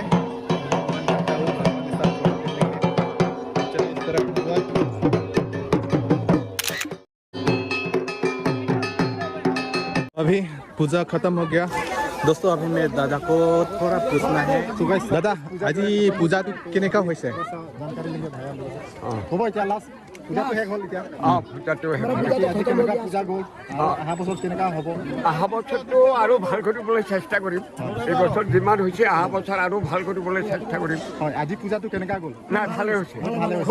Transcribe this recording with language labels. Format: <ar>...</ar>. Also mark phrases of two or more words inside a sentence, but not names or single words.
<hi>भगवान के साथ फोटो खींचेंगे। चलिए इस तरफ अभी पूजा खत्म हो गया दोस्तों। अभी मैं दादा को थोड़ा पूछना है। दादा</hi> <as>আজি পূজা তো কেনেকা হৈছে?</as> <hi>जानकारी लेंगे भाई लोग।</hi> <as>হ'ব এতিয়া লাষ্ট পূজা তো শেষ হ'ল এতিয়া। পূজাটো আজি কেনেকা পূজা গ'ল? অহা বছৰ কেনেকা হ'ব? অহা বছৰটো আৰু ভাল কৰিবলৈ চেষ্টা কৰিম। এই বছৰ যিমান হৈছে অহা বছৰ আৰু ভাল কৰিবলৈ চেষ্টা কৰিম। হয়, আজি পূজাটো কেনেকা গ'ল? নাই ভালে হৈছে, ভালে হৈছে</as>